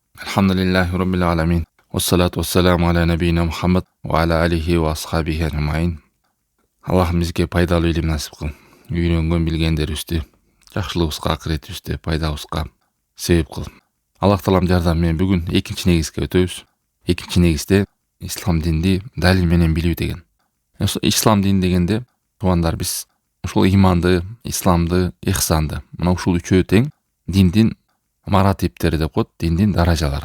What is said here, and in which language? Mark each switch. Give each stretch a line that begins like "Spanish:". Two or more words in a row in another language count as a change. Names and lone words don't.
Arabic: الحمد لله رب العالمين. والصلاة والسلام على نبينا محمد وعلى آله وأصحابه أجمعين.
Kyrgyz: Allah'ım bizge пайдалуу илим насип кыл. Үйрөнгөн билгендерибизди жакшылыгыбызга, акыретибизде пайдабызга себеп кыл. Аллах таалам жардамы менен бүгүн экинчи негизге өтөбүз. Экинчи негизде ислам динди далил менен билүү деген. Ислам дин дегенде туугандар биз ушул иманды, исламды, ихсанды, мына ушул үчөө тең диндин маратиптери деп коет, диндин даражалары.